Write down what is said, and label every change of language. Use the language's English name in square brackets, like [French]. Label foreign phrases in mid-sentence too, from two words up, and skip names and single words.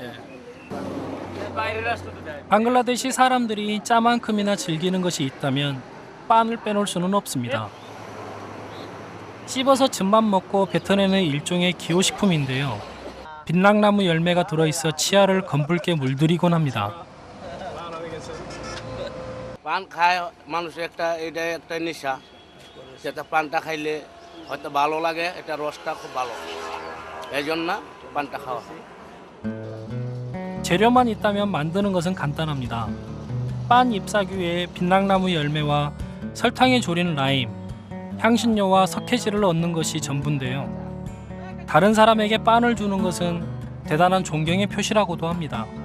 [Korean] 방글라데시 사람들이 짜만큼이나 즐기는 것이 있다면 빤을 빼놓을 수는 없습니다. 씹어서 즙만 먹고 뱉어내는 일종의 기호식품인데요. 빛락나무 열매가 들어있어 치아를 검붉게 물들이곤 합니다. [Bangla] পান খায় মানুষ এটা একটা নেশা যেটা পানটা খাইলে হয়তো ভালো লাগে এটা রসটা খুব ভালো এই জন্য পানটা খাওয়া হয়. [Korean] 재료만 있다면 만드는 것은 간단합니다. 빤 잎사귀 위에 빛락나무 열매와 설탕에 졸인 라임, 향신료와 석회질을 얻는 것이 전부인데요. 다른 사람에게 빤을 주는 것은 대단한 존경의 표시라고도 합니다.